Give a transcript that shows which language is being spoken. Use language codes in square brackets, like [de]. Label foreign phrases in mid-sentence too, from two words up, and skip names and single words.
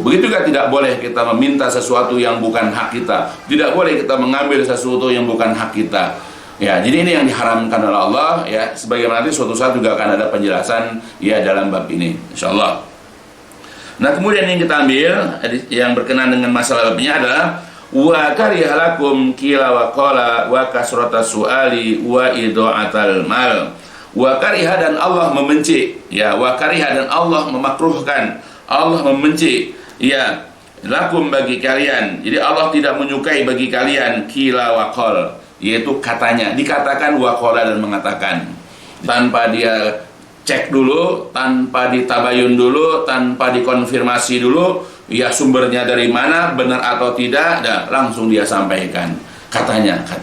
[id] Begitu juga tidak boleh kita meminta sesuatu yang bukan hak kita. Tidak boleh kita mengambil sesuatu yang bukan hak kita. Ya, jadi ini yang diharamkan oleh Allah ya. Sebagaimana nanti suatu saat juga akan ada penjelasan ya dalam bab ini, insyaallah. Nah, kemudian yang kita ambil yang berkenaan dengan masalah babnya adalah [ar] وكره لكم قيل وقال وكثرة السؤال وإضاعة المال. وكره, [id] dan Allah membenci. Ya, [ar] وكره, [id] dan Allah memakruhkan. Allah membenci ya lakum, bagi kalian. Jadi Allah tidak menyukai bagi kalian [ar] قيل وقال, [id] yaitu katanya, dikatakan [ar] وقال, [id] dan mengatakan tanpa dia cek dulu, tanpa ditabayun dulu, tanpa dikonfirmasi dulu, ya sumbernya dari mana, benar atau tidak, dan langsung dia sampaikan. Katanya.